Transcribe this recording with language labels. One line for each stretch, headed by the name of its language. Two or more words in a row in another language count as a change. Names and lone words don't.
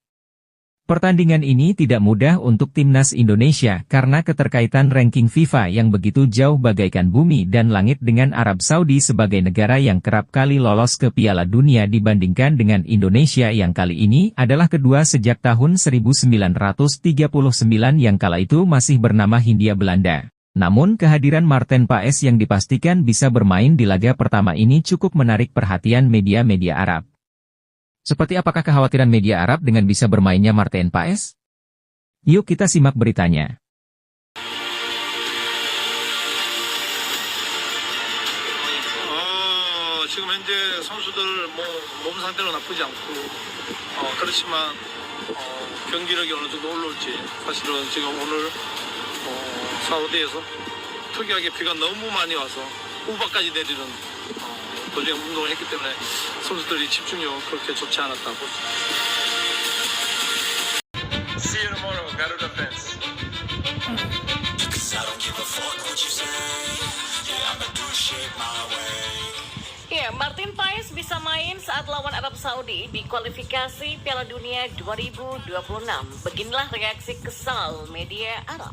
Indonesian: Pertandingan ini tidak mudah untuk Timnas Indonesia karena keterkaitan ranking FIFA yang begitu jauh bagaikan bumi dan langit dengan Arab Saudi sebagai negara yang kerap kali lolos ke Piala Dunia dibandingkan dengan Indonesia yang kali ini adalah kedua sejak tahun 1939 yang kala itu masih bernama Hindia Belanda. Namun kehadiran Maarten Paes yang dipastikan bisa bermain di laga pertama ini cukup menarik perhatian media-media Arab. Seperti apakah kekhawatiran media Arab dengan bisa bermainnya Maarten Paes? Yuk kita simak beritanya.
Korean: 지금 현재 선수들 몸 상태는 나쁘지 않고 그렇지만 경기력이 어느 정도 올라올지 사실은 지금 오늘 사우디에서 특이하게 비가 너무 많이 와서 우박까지 내리는 도중에 운동을 했기 때문에 선수들이 집중력은 그렇게 좋지 않았다고 보죠.
English: See you tomorrow, Garuda fans.
Indonesian: Ya, Maarten Paes bisa main saat lawan Arab Saudi di kualifikasi Piala Dunia 2026. Beginilah reaksi kesal media Arab.